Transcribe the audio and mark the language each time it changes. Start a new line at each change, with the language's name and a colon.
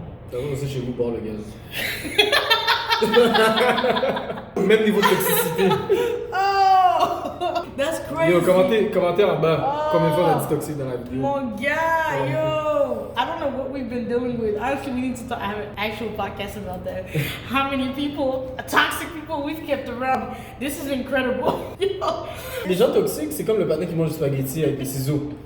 French: T'as vu aussi chez vous boire le gaz. Même niveau de toxicité.
English: Oh, that's crazy.
French: Yo, commentez en bas. Combien de fois on a dit toxique dans la vidéo? Mon gars, yo.
English: I don't know what we've been dealing with. Actually, we need to have an actual podcast about that. How many people, toxic people we've kept around. This is incredible. Yo.
French: Les gens toxiques, c'est comme le patin qui mange du spaghetti avec des ciseaux.